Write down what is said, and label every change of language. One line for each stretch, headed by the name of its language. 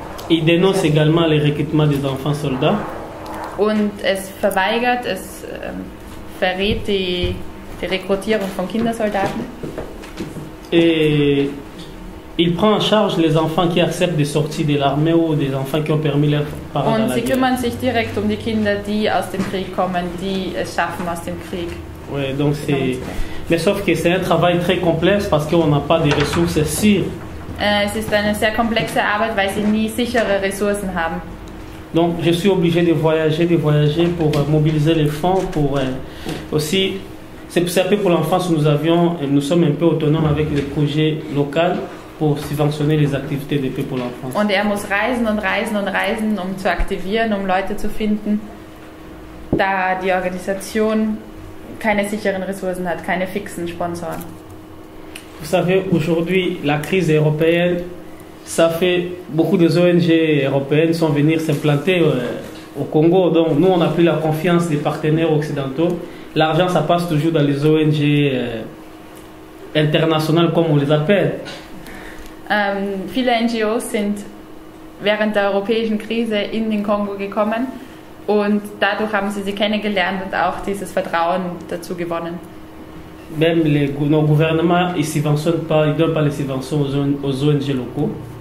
French: Il dénonce également le recrutement des enfants soldats.
German: Und es verweigert, verrät die Rekrutierung von Kindersoldaten.
French: Et il prend en charge les enfants qui acceptent de sortir de l'armée ou des enfants qui ont permis leurs parents
German: Und
French: à la
German: sie
French: guerre.
German: kümmern sich direkt um die Kinder, die aus dem Krieg kommen, die es schaffen aus dem Krieg.
French: Ouais, donc c'est... Mais sauf que c'est un travail très complexe parce qu'on n'a pas de ressources sûres.
German: Es ist eine sehr komplexe Arbeit, weil sie nie sichere Ressourcen haben.
French: Donc je suis obligé de voyager pour mobiliser les fonds, pour aussi... C'est un peu pour l'enfance où nous sommes un peu autonomes avec les projets locaux pour subventionner les activités de Paix pour l'enfance.
German: Und er muss reisen, um zu aktivieren, um Leute zu finden, da die Organisation keine sicheren Ressourcen hat, keine fixen Sponsoren.
French: Vous savez, aujourd'hui, la crise européenne, ça fait beaucoup de ONG européennes sont venues s'implanter au Congo. Donc, nous, on n'a plus la confiance des partenaires occidentaux. L'argent, ça passe toujours dans les ONG internationales, comme on les appelle.
German: Viele NGOs sind während der europäischen Krise in den Kongo gekommen und dadurch haben sie kennengelernt und auch dieses Vertrauen dazu gewonnen.
French: Même nos gouvernements, ils subventionnent pas, ils donnent pas les subventions aux ONG locaux.